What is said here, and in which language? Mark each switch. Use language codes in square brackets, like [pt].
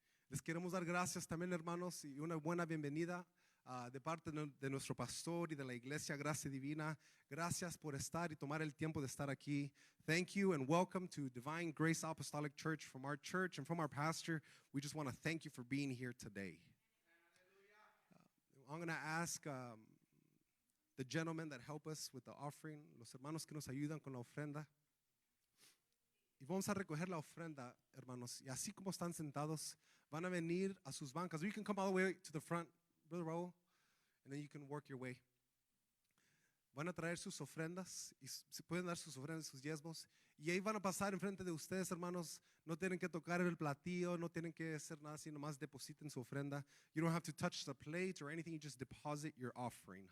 [es] Les queremos dar gracias también, hermanos, y una buena bienvenida de parte de nuestro pastor y de la iglesia Gracia Divina. Gracias por estar y tomar el tiempo de estar aquí. [en] Thank you and welcome to Divine Grace Apostolic Church. From our church and from our pastor, we just want to thank you for being here today. I'm going to ask the gentlemen that help us with the offering, [es] los hermanos que nos ayudan con la ofrenda. Y vamos a recoger la ofrenda, hermanos. Y así como están sentados, van a venir a sus bancas. [en] You can come all the way to the front, Brother Raul, and then you can work your way. [es] Van a traer sus ofrendas y se pueden dar sus ofrendas, sus diezmos. Y ahí van a pasar enfrente de ustedes, hermanos. No tienen que tocar el platillo, no tienen que hacer nada, sino más depositen su ofrenda. [en] You don't have to touch the plate or anything. You just deposit your offering.